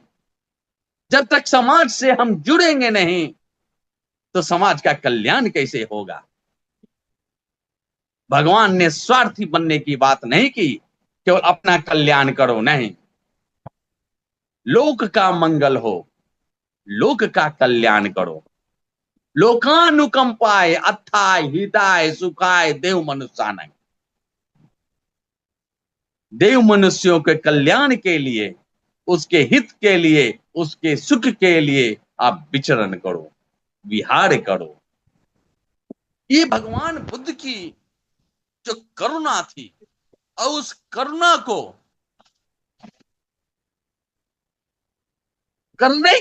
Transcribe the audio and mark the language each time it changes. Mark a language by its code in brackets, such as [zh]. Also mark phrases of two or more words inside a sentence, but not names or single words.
[hi] जब तक समाज से हम जुड़ेंगे नहीं तो समाज का कल्याण कैसे होगा। भगवान ने स्वार्थी बनने की बात नहीं की, केवल अपना कल्याण करो, नहीं, लोक का मंगल हो, लोक का कल्याण करो। [pi] लोकानुकंपाय अथाय हिताय सुखाय देव मनुष्यानाय, [hi] देव मनुष्यों के कल्याण के लिए, उसके हित के लिए, उसके सुख के लिए आप विचरण करो, विहार करो। ये भगवान बुद्ध की जो करुणा थी, और उस करुणा को करने